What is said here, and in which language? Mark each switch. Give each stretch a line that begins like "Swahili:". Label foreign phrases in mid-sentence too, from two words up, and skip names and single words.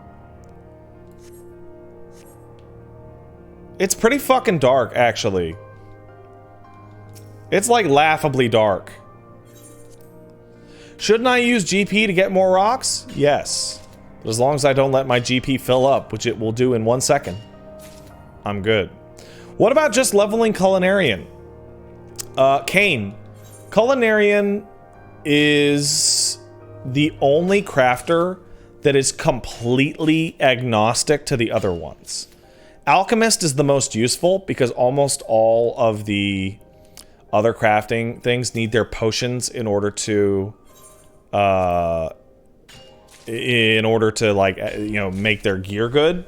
English: It's pretty fucking dark, actually. It's like laughably dark. Shouldn't I use GP to get more rocks? Yes. But as long as I don't let my GP fill up, which it will do in 1 second, I'm good. What about just leveling Culinarian? Kane. Culinarian is the only crafter that is completely agnostic to the other ones. Alchemist is the most useful because almost all of the other crafting things need their potions in order to like, you know, make their gear good.